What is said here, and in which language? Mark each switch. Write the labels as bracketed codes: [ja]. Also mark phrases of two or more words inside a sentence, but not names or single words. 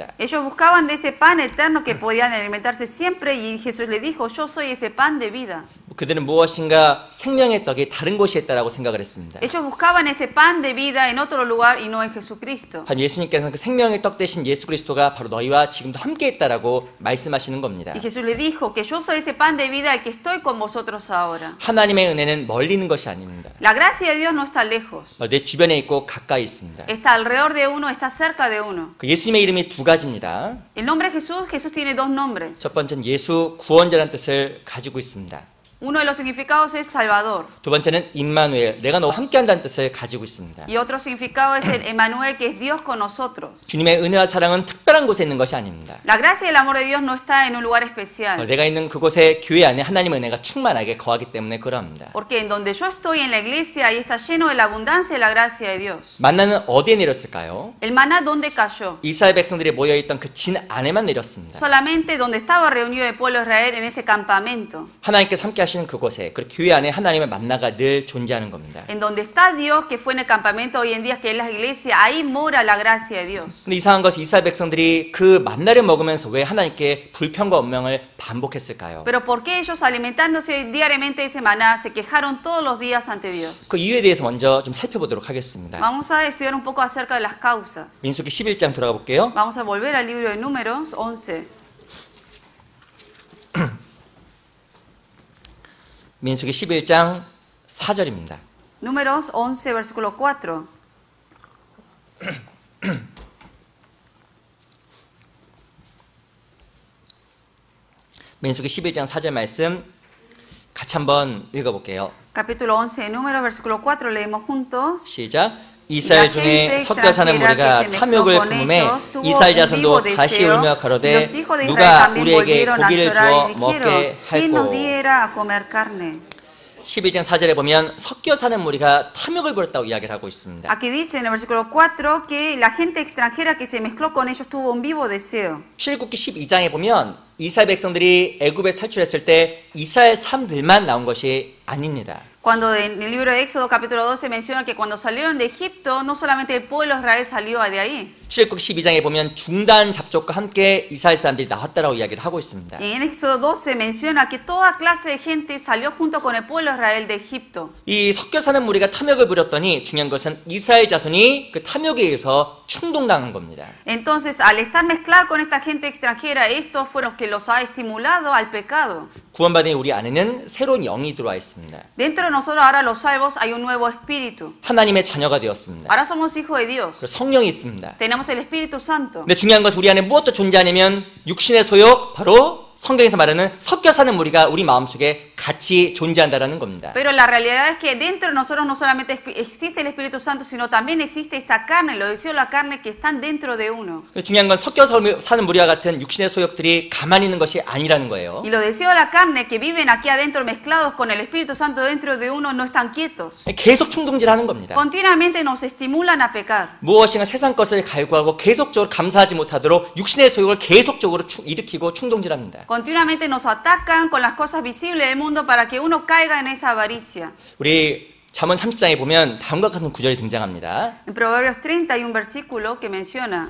[es] Ellos buscaban de ese pan eterno que podían alimentarse siempre y Jesús le dijo, yo soy ese pan de vida. [ko] 그들은 무엇인가 생명의 떡이 다른 곳에 있다라고 생각을 했습니다. [es] Ellos buscaban ese pan de vida en otro lugar y no en Jesucristo. [ko] 한 예수님께서는 그 생명의 떡 대신 예수 그리스도가 바로 너희와 지금도 함께 있다라고 말씀하시는 겁니다. [es] Y Jesús le dijo que yo soy ese pan de vida el que estoy con vosotros ahora. [ko] 하나님의 은혜는 멀리 있는 것이 아닙니다. [es] La gracia de Dios no está lejos. [ko] 내 주변에 있고 가까이 있습니다. [es] Está alrededor de uno, está cerca de uno. [ko] 그 예수님의 이름이 두 가지입니다. [es] El nombre de Jesús tiene dos nombres. [ko] 첫 번째는 예수 구원자라는 뜻을 가지고 있습니다. [es] Uno de los significados es Salvador. [ko] 두 번째는 임마누엘, 내가 너와 함께한다는 뜻을 가지고 있습니다. [es] Y otro significado es el Emmanuel, que es Dios con nosotros. [ko] 주님의 은혜와 사랑은 특별한 곳에 있는 것이 아닙니다. [es] La gracia y el amor de Dios no está en un lugar especial. [ko] 내가 있는 그곳에 교회 안에 하나님의 은혜가 충만하게 거하기 때문에 그러합니다. [es] Porque en donde yo estoy en la iglesia, ahí está lleno de la abundancia de la gracia de Dios. [ko] 만나는 어디에 내렸을까요? [es] El maná, ¿dónde cayó? [ko] 이스라엘 백성들이 모여있던 그 진 안에만 내렸습니다. [es] Solamente donde estaba reunido el pueblo de Israel, en ese campamento. [ko] 하나님께서 함께 하시는 그곳에, 그리고 교회 안에 하나님의 만나가 늘 존재하는 겁니다. [es] En donde está Dios, que fue en el campamento hoy en día, que es la iglesia, ahí mora la gracia de Dios. [ko] 근데 이상한 것이 이스라엘 백성들이 그 만나를 먹으면서 왜 하나님께 불평과 원망을 반복했을까요? [es] Pero ¿por qué ellos alimentándose diariamente de ese maná se quejaron todos los días ante Dios? [ko] 그 이유에 대해서 먼저 좀 살펴보도록 하겠습니다. [es] Vamos a estudiar un poco acerca de las causas. [ko] 민수기 11장 돌아가 볼게요. [es] Vamos a volver al libro de Números 11. [ko] 민수기 11장 4절입니다. [es] Números 11, versículo 4. [ko] 민수기 11장 4절 말씀 같이 한번 읽어볼게요. [es] Capítulo 11 de Números, versículo 4, leemos juntos. [ko] 시작. 이스라엘 중에 섞여 사는 무리가 탐욕을 품음에 이스라엘 자손도 다시 울며 가로되 누가 우리에게 고기를 주어 먹게 할꼬. 11장 4절에 보면 섞여 사는 무리가 탐욕을 부렸다고 이야기를 하고 있습니다. [es] Aquí dice en el versículo 4 que la gente extranjera que se mezcló con ellos tuvo un vivo deseo. [ko] 출애굽기 12장에 보면 이스라엘 백성들이 애굽에서 탈출했을 때 이스라엘 사람들만 나온 것이 아닙니다. [es] Cuando en el libro de Éxodo capítulo 12 menciona que cuando salieron de Egipto, no solamente el pueblo de Israel salió de ahí. [ko] 출애굽 12장에 보면 중단 잡족과 함께 이스라엘 사람들이 나왔다라고 이야기를 하고 있습니다. [es] En Éxodo 12 menciona que toda clase de gente salió junto con el pueblo de Israel de Egipto. [ko] 이 섞여 사는 무리가 탐욕을 부렸더니 중요한 것은 이스라엘 자손이 그 탐욕에 의해서 충동당한 겁니다. [es] Entonces, al estar mezclado con esta gente extranjera, estos fueron los que los ha estimulado al pecado. [ko] 구원받은 우리 안에는 새로운 영이 들어와 있습니다. [es] Dentro de nosotros ahora los salvos hay un nuevo espíritu. [ko] 하나님의 자녀가 되었습니다. [es] Ahora somos hijos de Dios. [ko] 그리고 성령이 있습니다. [es] Tenemos el Espíritu Santo. [ko] 근데 중요한 것은 우리 안에 무엇도 존재하냐면 육신의 소욕, 바로 성경에서 말하는 섞여 사는 무리가 우리 마음속에 같이 존재한다라는 겁니다. [es] Pero la realidad es que dentro de nosotros no solamente existe el Espíritu Santo, sino también existe esta carne, los deseos de la carne que están dentro de uno. [ko] 중요한 건 섞여 사는 무리와 같은 육신의 소욕들이 가만히 있는 것이 아니라는 거예요. [es] Y los deseos de la carne que viven aquí adentro mezclados con el Espíritu Santo dentro de uno no están quietos. [ko] 계속 충동질하는 겁니다. [es] Continuamente nos estimulan a pecar. [ko] 무엇인가 세상 것을 갈구하고 계속적으로 감사하지 못하도록 육신의 소욕을 계속적으로 일으키고 충동질합니다. [es] Continuamente nos atacan con las cosas visibles del mundo para que uno caiga en esa avaricia. [ko] 우리 잠언 30장에 보면 다음과 같은 구절이 등장합니다. [es] En Proverbios 30 hay un versículo que menciona